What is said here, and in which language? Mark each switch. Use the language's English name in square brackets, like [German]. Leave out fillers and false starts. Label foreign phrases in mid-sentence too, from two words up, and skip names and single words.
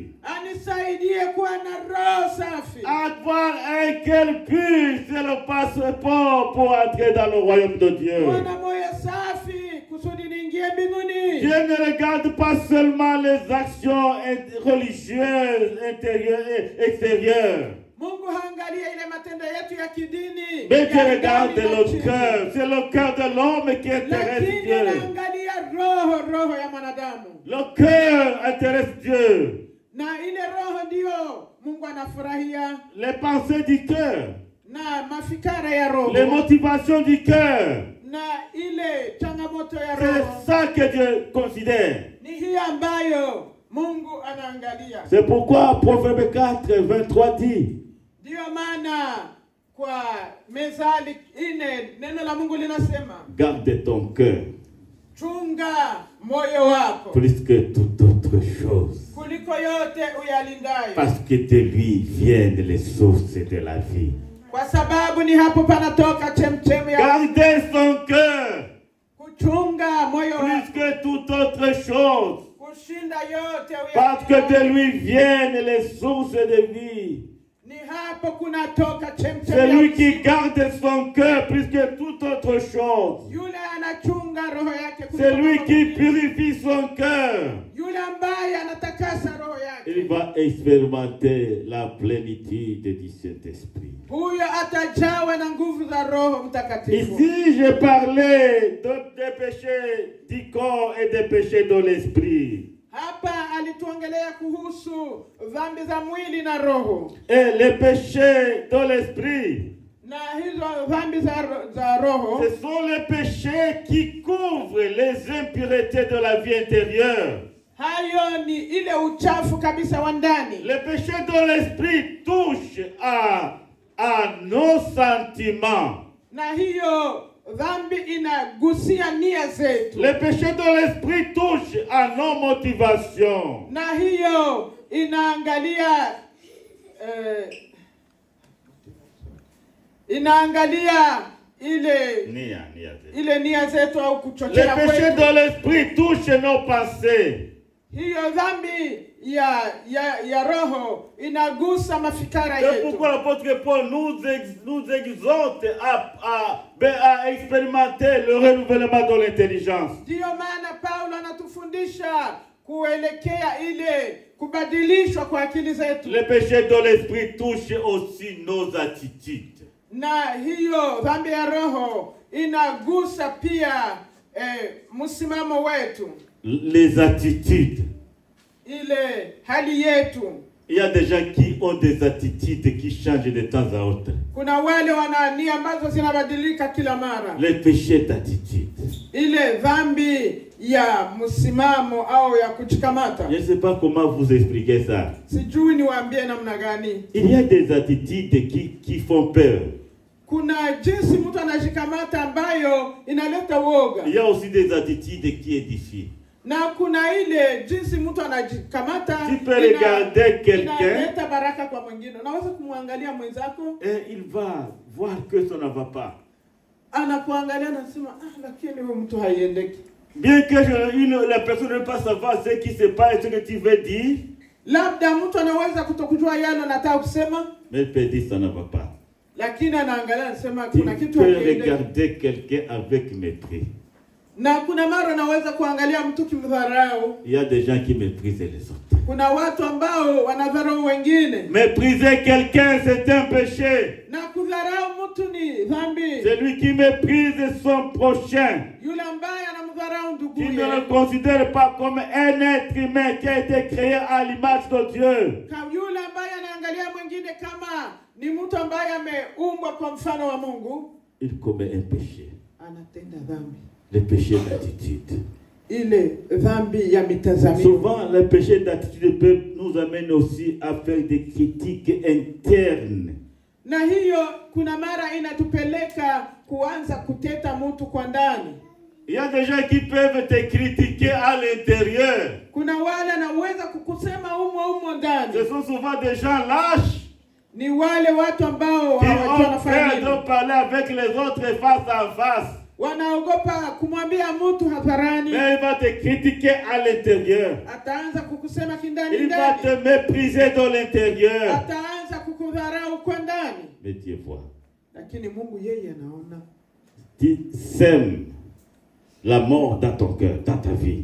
[Swahili] anisaidie kuwa na roho safi. [French] Avoir un cœur pur, c'est le passeport pour entrer dans le royaume de Dieu. [Swahili] Kuwa na moyo safi kusudi niingie mbinguni. [French] Dieu ne regarde pas seulement les actions religieuses intérieures et extérieures, [Swahili] Mungu haangalia ile matendo yetu ya kidini. [French] mais Dieu [Swahili] ya [French] regarde [Swahili] ndani na [French] le [Swahili] chini. [French] cœur. C'est le cœur de l'homme qui intéresse [Swahili] Lakini [French] Dieu. [Swahili] anaangalia roho ya mwanadamu. [French] Le cœur intéresse Dieu. [Swahili] Na ile roho ndio Mungu anafurahia, [French] Les pensées du cœur, [Swahili] na mafikara ya roho, [French] les motivations du cœur, [Swahili] na ile changamoto ya [French] c'est [Swahili] roho. [French] ça que Dieu considère. [Swahili] Ni hii ambayo Mungu anaangalia. [French] C'est pourquoi Proverbe 4, 23 dit, [Swahili] Ndio maana kwa Mezali 4 neno la Mungu linasema, [French] garde ton cœur [Swahili] chunga moyo wako [French] plus que toute autre chose, [Swahili] kuliko yote uyalindayo, [French] parce que de lui viennent les sources de la vie. [Swahili] kwa sababu ni hapo panatoka chemchemi ya [French] Gardez son cœur [Swahili] kuchunga moyo [French] plus [Swahili] wako [French] que toute autre chose, [Swahili] kushinda yote [French] parce que [Swahili] uyalindayo. [French] de lui viennent les sources de vie. [Swahili] Ni hapo kunatoka chemchemi [French] Celui [Swahili] ya [French] qui [Swahili] uzima. [French] garde son cœur plus que toute autre chose, [Swahili] Yule anachunga roho yake kuliko [French] celui [Swahili] mambo [French] qui [Swahili] mengine. [French] purifie son cœur, [Swahili] Yule ambaye anatakasa roho yake, [French] il va expérimenter la plénitude du Saint-Esprit. [Swahili] huyo atajawa na nguvu za Roho Mtakatifu. [French] Ici, je parlais des péchés du corps et des péchés de l'esprit. [Swahili] Hapa alituongelea kuhusu dhambi za mwili na roho, [French] Et les péchés de l'esprit, [Swahili] na hizo dhambi za roho [French] ce sont les péchés qui couvrent les impuretés de la vie intérieure. [Swahili] hayo ni ile uchafu kabisa wa ndani. [French] Les péchés de l'esprit touchent à à nos sentiments. [Swahili] Na hiyo dhambi inagusia nia zetu. [French] Le péché de l'esprit touche à nos motivations. [Swahili] Na hiyo inaangalia ile nia zetu au kuchochea kwetu. [French] Le péché de l'esprit touche nos pensées. [Swahili] Hiyo dhambi ya roho inagusa mafikara yetu. [French] C'est pourquoi l'apôtre Paul nous exhorte à expérimenter le renouvellement de l'intelligence. [Swahili] Ndio maana Paulo anatufundisha kuelekea ile kubadilishwa kwa akili zetu. [French] Le péché de l'esprit touche aussi nos attitudes. [Swahili] Na hiyo dhambi ya roho inagusa pia msimamo wetu. [French] Les attitudes. [Swahili] Ile hali yetu. [French] Il y a des gens qui ont des attitudes qui changent de temps à autre. [Swahili] Kuna wale wana nia ambazo zinabadilika kila mara. [French] Les péchés d'attitude. [Swahili] Ile dhambi ya msimamo au ya kuchikamata. [French] Je ne sais pas comment vous expliquer ça. [Swahili] Sijui niwaambie namna gani. [French] Il y a des attitudes qui font peur. [Swahili] Kuna jinsi mtu anajikamata ambayo inaleta woga. [French] Il y a aussi des attitudes qui édifient. [Swahili] Na kuna ile jinsi mtu anajikamata inaleta baraka kwa mwingine. Unaweza kumwangalia mwenzako [French] et il va voir que ça ne va pas. [Swahili] Anakuangalia na sema lakini huyu mtu haiendeki. [French] Bien que la personne ne pas savoir ce qui se passe, ce que tu veux dire. [Swahili] Labda mtu anaweza kutokujua yale anataka kusema. [French] Mais il peut dire ça ne va pas. [Swahili] Lakini anaangalia anasema kuna kitu hakiendeki. [French] Regarder quelqu'un avec mépris. [Swahili] Na kuna mara naweza kuangalia mtu kimdharau. [French] Il y a des gens qui méprisent les autres. [Swahili] Kuna watu ambao wanadharau wengine. [French] Mépriser quelqu'un c'est un péché. [Swahili] Na kudharau mtu ni dhambi. [French] Celui qui méprise son prochain. [Swahili] Yule ambaye anamdharau ndugu yake. [French] Qui ne le considère pas comme un être humain qui a été créé à l'image de Dieu. [Swahili] Kama yule ambaye anaangalia mwingine kama ni mtu ambaye ameumbwa kwa mfano wa Mungu. [French] Il commet un péché. [Swahili] Anatenda dhambi. [French] Le péché d'attitude. [Swahili] Ile dhambi ya mitazamio. [French] Souvent, le péché d'attitude peut nous amener aussi à faire des critiques internes. [Swahili] Na hiyo kuna mara inatupeleka kuanza kuteta mtu kwa ndani. [French] Il y a des gens qui peuvent te critiquer à l'intérieur. [Swahili] Kuna wale anaweza kukusema umo ndani. [French] Ce sont souvent des gens lâches. [Swahili] Ni wale watu ambao [French] hawajui de parler avec les autres face à face. [Swahili] Wanaogopa kumwambia mtu hadharani. [French] Mais il va te critiquer à l'intérieur. [Swahili] Ataanza kukusema kindani ndani. [French] Il va te mépriser de l'intérieur. [Swahili] Ataanza kukudharau kwa ndani. [French] Mais Dieu voit. [Swahili] Lakini Mungu yeye anaona. [French] Tu sèmes la mort dans ton cœur, dans ta vie.